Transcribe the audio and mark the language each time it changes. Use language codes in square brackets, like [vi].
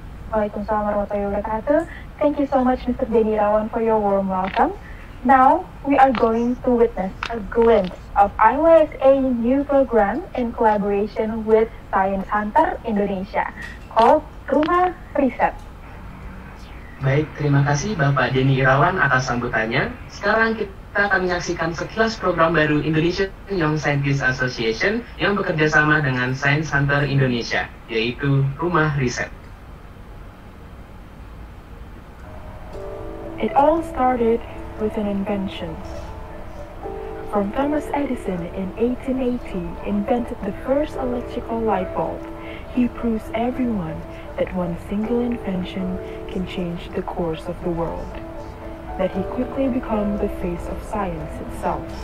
[en] Waalaikumsalam warahmatullahi wabarakatuh. Thank you so much, Mr. Denny Irawan, for your warm welcome. Now, we are going to witness a glimpse of IYSA new program in collaboration with Science Hunter Indonesia called Rumah Riset. [id] Baik, terima kasih Bapak Denny Irawan atas sambutannya. Sekarang kita akan menyaksikan sekilas program baru Indonesian Young Scientist Association yang bekerja sama dengan Science Hunter Indonesia, yaitu Rumah Riset. [en] It all started with an invention. From Thomas Edison in 1880 invented the first electrical light bulb, he proves everyone that one single invention can change the course of the world, that he quickly became the face of science itself.